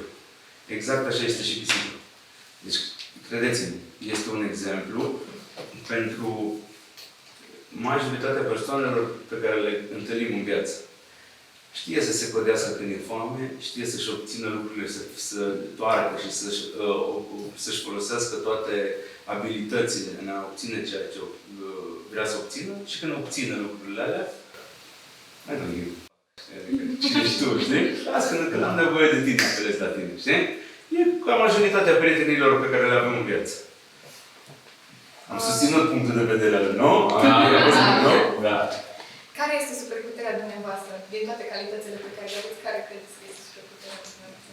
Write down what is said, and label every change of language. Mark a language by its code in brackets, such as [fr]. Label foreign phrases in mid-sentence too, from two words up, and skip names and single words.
[ro] Exact așa este și pisica. Deci, credeți-mi, este un exemplu pentru majoritatea persoanelor pe care le întâlnim în viață. Știe să se codească când e foame, știe să-și obțină lucrurile, să toarcă și să-și folosească toate abilitățile în a obține ceea ce vrea să obțină și când obține lucrurile alea, [en] I don't give. [ro] Cine știu, știi? Las când am nevoie de tine, apelez la tine, știi? E ca majoritatea prietenilor pe care le avem în viață. Am susținut punctul de vedere al lui, nu? Da. Care este superputerea dumneavoastră? Din toate calitățile pe care le aveți, care credeți că este superputerea dumneavoastră?